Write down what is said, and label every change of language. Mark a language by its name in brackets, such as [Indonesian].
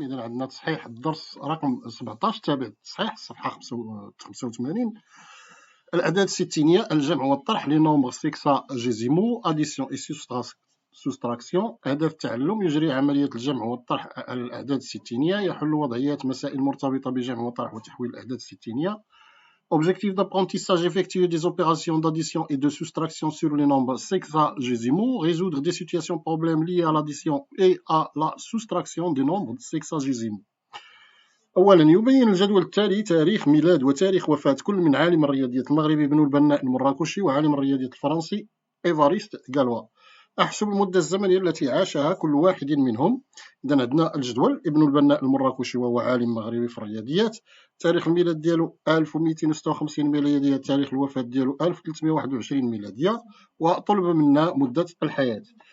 [Arabic] إذا عندنا تصحيح الدرس رقم 17 تابع التصحيح الصفحة 85. الأعداد الستينية، الجمع والطرح [French] لي نومبر سيكساجيزيمو، أديسيون إي سوستراكسيون. [Arabic] أهداف التعلم: يجري عملية الجمع والطرح على الأعداد الستينية، يحل وضعيات مسائل مرتبطة بجمع وطرح وتحويل الأعداد الستينية. [French] Objectif d'apprentissage: effectuer des opérations d'addition et de soustraction sur les nombres sexagésimaux, résoudre des situations problèmes liées à l'addition et à la soustraction des nombres sexagésimaux. [Arabic] أولا، يبين الجدول التالي تاريخ ميلاد وتاريخ وفاة كل من عالم الرياضيات المغربي ابن البناء المراكشي وعالم الرياضيات الفرنسي إيفاريست غالوا. أحسب المدة الزمنية التي عاشها كل واحد منهم. إذا عندنا الجدول: ابن البناء المراكشي وهو عالم مغربي في الرياضيات، تاريخ الميلاد ديالو 1256 ميلادية، تاريخ الوفاة ديالو 1321 ميلادية، وطلب منا مدة الحياة.